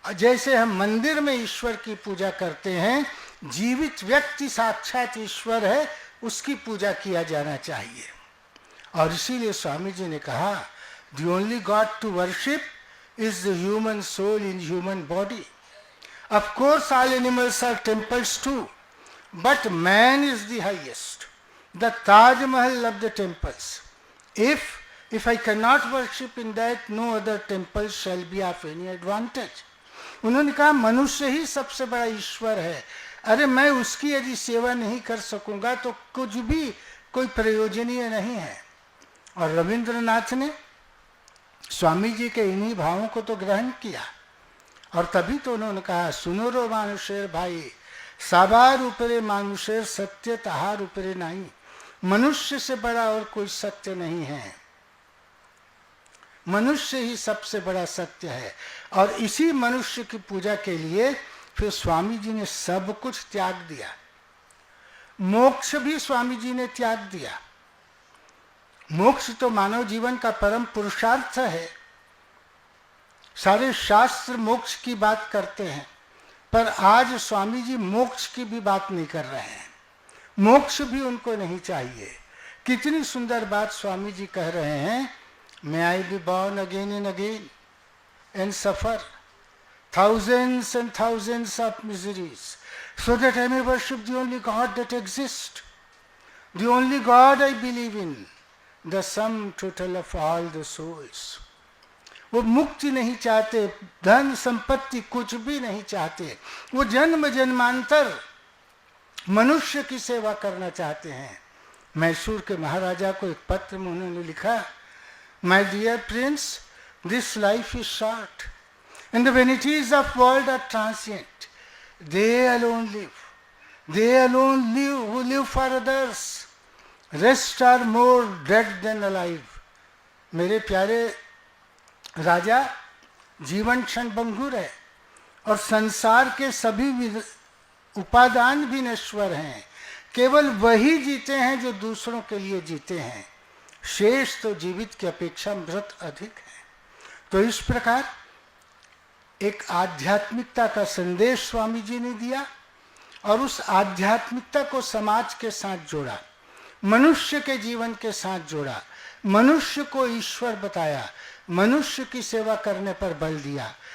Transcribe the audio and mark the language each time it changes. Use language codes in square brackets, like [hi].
[hi] जैसे हम मंदिर में ईश्वर की पूजा करते हैं, जीवित व्यक्ति साक्षात ईश्वर है, उसकी पूजा किया जाना चाहिए। और इसीलिए स्वामी जी ने कहा, [en] The only God to worship is the human soul in human body. Of course all animals are temples too, but man is the highest. The Taj Mahal of the temples. If I cannot worship in that, no other temple shall be of any advantage. [hi] उन्होंने कहा मनुष्य ही सबसे बड़ा ईश्वर है। अरे मैं उसकी यदि सेवा नहीं कर सकूंगा तो कुछ भी कोई प्रयोजनीय नहीं है। और रविंद्रनाथ ने स्वामी जी के इन्हीं भावों को तो ग्रहण किया, और तभी तो उन्होंने कहा, [bn] सुनो रो मानुषेर भाई, साबार उपरे मानुषेर सत्य तहार उपरे नहीं। [hi] मनुष्य से बड़ा और कोई सत्य नहीं है, मनुष्य ही सबसे बड़ा सत्य है। और इसी मनुष्य की पूजा के लिए फिर स्वामी जी ने सब कुछ त्याग दिया। मोक्ष भी स्वामी जी ने त्याग दिया। मोक्ष तो मानव जीवन का परम पुरुषार्थ है। सारे शास्त्र मोक्ष की बात करते हैं, पर आज स्वामी जी मोक्ष की भी बात नहीं कर रहे हैं। मोक्ष भी उनको नहीं चाहिए। कितनी सुंदर बात स्वामी जी कह रहे हैं, [en] May I be born again and again and suffer thousands and thousands of miseries, so that I may worship the only God that exists, the only God I believe in, the sum total of all the souls. [hi] वो मुक्ति नहीं चाहते, धन संपत्ति कुछ भी नहीं चाहते, वो जन्म जन्मांतर मनुष्य की सेवा करना चाहते हैं। मैसूर के महाराजा को एक पत्र में उन्होंने लिखा, [en] My dear prince, this life is short and the vanities of world are transient. They alone live. They alone live who live for others. Rest are more dead than alive. [hi] मेरे प्यारे राजा, जीवन क्षण भंगुर है और संसार के सभी उपादान भी नश्वर हैं। केवल वही जीते हैं जो दूसरों के लिए जीते हैं। शेष तो जीवित की अपेक्षा मृत अधिक है। तो इस प्रकार एक आध्यात्मिकता का संदेश स्वामी जी ने दिया और उस आध्यात्मिकता को समाज के साथ जोड़ा, मनुष्य के जीवन के साथ जोड़ा, मनुष्य को ईश्वर बताया, मनुष्य की सेवा करने पर बल दिया।